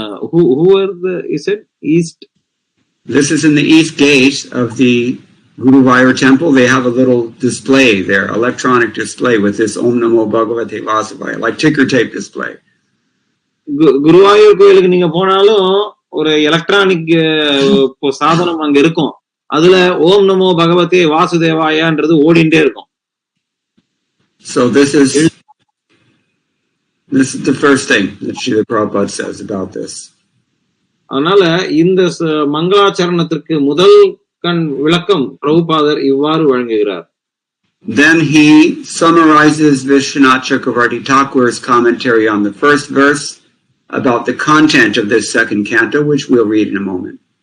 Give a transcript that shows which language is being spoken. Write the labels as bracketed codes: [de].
[en] Who are is it east? This is in the east gate of the Guruvayur temple. They have a little display there, electronic display with this Om Namo Bhagavate Vasudevaya, like ticker tape display. [ta] Guruvayur கோயிலுக்கு நீங்க போனாலும் ஒரு electronic சாதனம் அங்க இருக்கும். அதுல ஓம் நமோ பகவதே வாசுதேவாயான்றது ஓடிண்டே இருக்கும். [en] So this is the first thing that Srila Prabhupada says about this. [ta] அதனால இந்த மங்களாச்சரணத்திற்கு முதல் கண் விளக்கம் பிரபுபாதர் இவ்வாறு வழங்குகிறார். [en] Then he summarizes Vishwanath Chakravarti Thakur's commentary on the first verse about the content of this second canto, which we'll read in a moment.